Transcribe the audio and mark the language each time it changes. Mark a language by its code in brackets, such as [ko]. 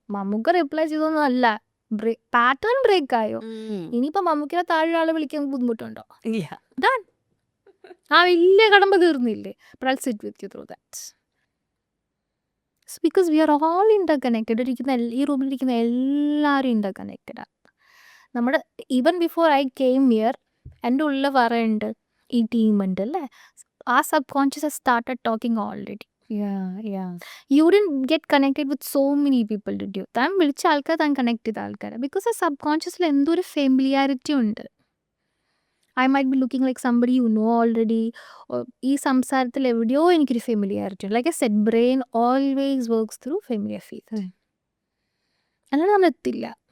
[en] Mamuka replies [ml] ചെയ്തൊന്നും അല്ല, pattern break ആയോ. ഇനിയിപ്പോൾ മമ്മൂക്കിനെ താഴെ ആളെ വിളിക്കാൻ ബുദ്ധിമുട്ടുണ്ടോ? [en] Done. [ml] വലിയ കടമ്പ തീർന്നില്ലേ? [en] But I'll sit with you through that. So because we are all interconnected. [ml] ഈ റൂമിലിരിക്കുന്ന എല്ലാവരും interconnected ആണ്. നമ്മുടെ [en] even before I came here [ml] എൻ്റെ ഉള്ളിൽ പറയുന്നുണ്ട്, ഈ ടീമുണ്ട് അല്ലേ, ആ sub conscious [en] Started talking already. You didn't get connected with so many people, did you? [ml] താൻ വിളിച്ച ആൾക്കാർ, താൻ കണക്ട് ചെയ്ത ആൾക്കാരെ. [en] because [ml] ആ സബ് കോൺഷ്യസിൽ എന്തോ ഒരു ഫെമിലിയാരിറ്റി ഉണ്ട്. [en] I might be looking like somebody you know already. [ml] ഈ സംസാരത്തിൽ എവിടെയോ എനിക്കൊരു ഫെമിലിയാരിറ്റി ഉണ്ട്. [en] Like a set, brain always works through familiar feel. [ml] അല്ലാതെ നമ്മൾ എത്തില്ല.